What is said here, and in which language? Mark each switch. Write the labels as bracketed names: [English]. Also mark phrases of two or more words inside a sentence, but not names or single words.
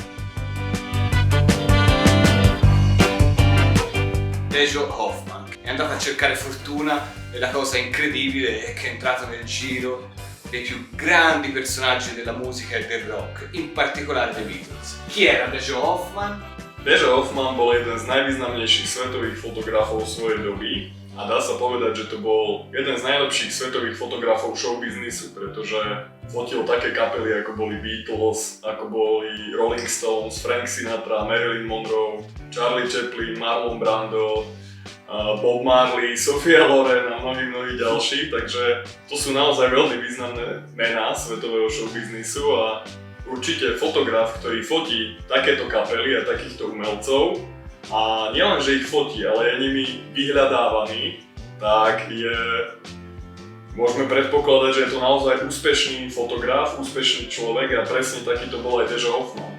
[Italian] Dejo Hoffman è andato a cercare fortuna e la cosa incredibile è che è entrato nel giro dei più grandi personaggi della musica e del rock, in particolare dei Beatles. Chi era Dejo Hoffman? [Slovak] Dejo Hoffman bol jeden z najvýznamnejších svetových fotografov svojej doby a dá sa povedať, že to bol jeden z najlepších svetových fotografov showbiznisu, pretože fotil také kapely ako boli Beatles, ako boli Rolling Stones, Frank Sinatra, Marilyn Monroe, Charlie Chaplin, Marlon Brando, Bob Marley, Sophia Loren a mnohí ďalší, takže to sú naozaj veľmi významné mená svetového showbiznisu a určite fotograf, ktorý fotí takéto kapely a takýchto umelcov a nielen, že ich fotí, ale je nimi vyhľadávaný, tak môžeme predpokladať, že je to naozaj úspešný fotograf, úspešný človek a presne takýto bol aj Dejo Hoffman.